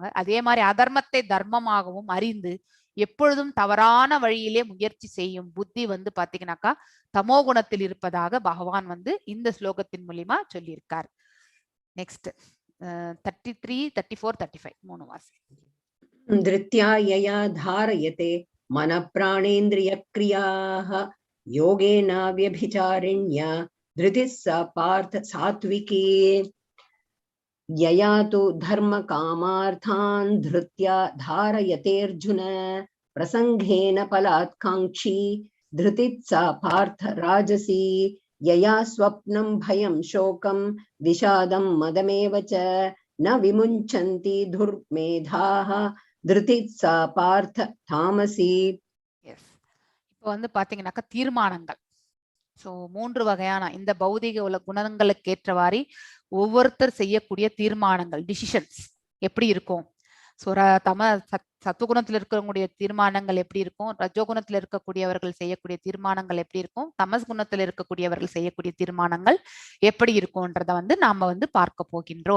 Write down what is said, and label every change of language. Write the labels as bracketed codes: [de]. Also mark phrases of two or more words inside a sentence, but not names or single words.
[ta] அதே மாதிரி அதர்மத்தை தர்மமாகவும் அறிந்து எப்பொழுதும் தவறான வழியிலே முயற்சி செய்யும் புத்தி வந்து பாத்தீங்கன்னாக்கா தமோ குணத்தில் இருப்பதாக பகவான் வந்து இந்த ஸ்லோகத்தின் மூலியமா சொல்லியிருக்கார். நெக்ஸ்ட் 33, 34, 35 மூணு வாசி. [sa] धृत्या यया धारयते मनप्राणेन्द्रियक्रियाः योगेन व्यभिचारिण्या धृतिः सा पार्थ सात्विकी यया तु धर्मकामार्थान् धृत्या धारयतेऽर्जुन प्रसङ्गेन फलात्काङ्क्षी धृतिः सा पार्थ राजसी यया स्वप्नं भयं शोकं विषादं मदमेव च न विमुञ्चन्ति दुर्मेधाः धृतिः सा पार्थ तामसी. [ta] இப்போ வந்து பாத்தீங்கன்னாக்கா தீர்மானங்கள். சோ 3 வகையான இந்த பௌதிக குணங்களுக்கு ஏற்றவாறு ஒவ்வொருத்தர் செய்யக்கூடிய தீர்மானங்கள், டிசிஷன்ஸ் எப்படி இருக்கும். சோ சத்துவகுணத்துல இருக்கக்கூடிய தீர்மானங்கள் எப்படி இருக்கும், ரஜோகுணத்துல இருக்கக்கூடியவர்கள் செய்யக்கூடிய தீர்மானங்கள் எப்படி இருக்கும், தமஸ் குணத்துல இருக்கக்கூடியவர்கள் செய்யக்கூடிய தீர்மானங்கள் எப்படி இருக்கும்ன்றத வந்து நாம வந்து பார்க்க போகின்றோம்.